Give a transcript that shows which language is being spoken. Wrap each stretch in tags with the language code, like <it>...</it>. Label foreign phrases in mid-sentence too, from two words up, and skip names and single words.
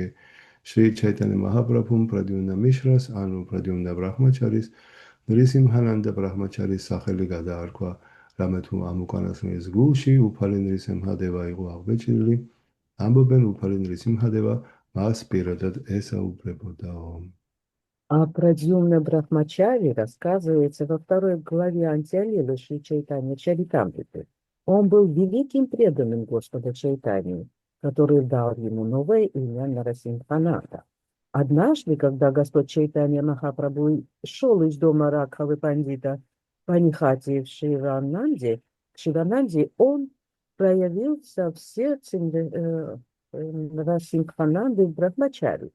<ka>შრი ჩაიტანია მაჰაპრაბჰუმ პრადიუმნა მიშრას, ანუ პრადიუმნა ბრაჰმაჩარის, ნრისიმჰანანდა ბრაჰმაჩარის სახელი გადაარქვა, რამე თუ ამ უკანასკნელის გულში უფალი ნრისიმჰადევა იყო აღბეჭდილი, ამბობენ უფალი ნრისიმჰადევა მას პირადად ესაუბრებოდაო.</ka> <ru>О Прадьюмна Брахмачари рассказывается во второй главе Антиалилы Шри Чайтанья Чаритамриты. Он был великим преданным Господа Чайтании, который дал ему новое имя Нарасимхананда. Однажды, когда Господь Чайтанья Махапрабху шел из дома Ракхавы Пандита Панихати в Шивананде, он проявился в сердце Нарасимхананды в Брахмачари.</ru>